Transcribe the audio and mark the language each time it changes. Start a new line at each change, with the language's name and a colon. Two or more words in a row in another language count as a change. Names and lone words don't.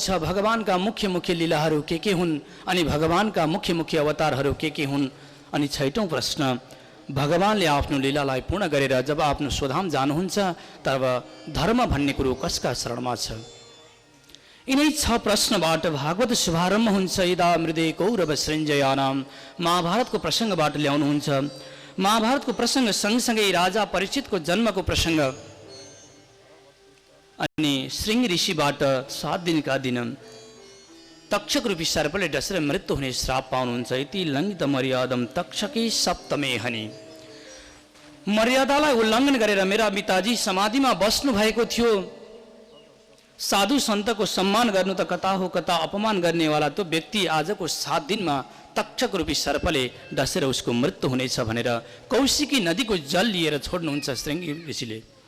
Nepali: भगवानका मुख्य मुख्य लीलाहरू के हुन्? अनि भगवानका मुख्य मुख्य अवतारहरू के हुन्? अनि 6औं प्रश्न, भगवानले आफ्नो लीलालाई पूर्ण गरेर जब आफ्नो स्वधाम जानुहुन्छ तब धर्म भन्ने कुरो कसका शरणमा छ? यिनै 6 प्रश्नबाट भागवत शुभारम्भ हुन्छ।
Sanskrit: यदा मृदे कौरव सृञ्जयानाम,
Nepali: महाभारतको प्रसङ्गबाट ल्याउनुहुन्छ। महाभारतको प्रसङ्ग सँगसँगै राजा परीक्षितको जन्मको प्रसङ्ग अनि श्रृंग ऋषिबाट 7 दिनका दिन तक्षक रूपी सर्पले डसेर मृत्यु हुने श्राप पाउनुहुन्छ।
Sanskrit: यति लङ्घित मर्यादम तक्षकी सप्तमे हनि।
Nepali: मर्यादालाई उल्लङ्घन गरेर मेरा पिताजी समाधिमा बस्नु भएको थियो। साधु सन्तको सम्मान गर्नु त कता हो कता अपमान गर्नेवाला त्यो व्यक्ति आजको 7 दिनमा तक्षक रूपी सर्पले डसेर उसको मृत्यु हुनेछ भनेर कौशिकी नदीको जल लिएर छोड्नुहुन्छ श्रृंग ऋषिले।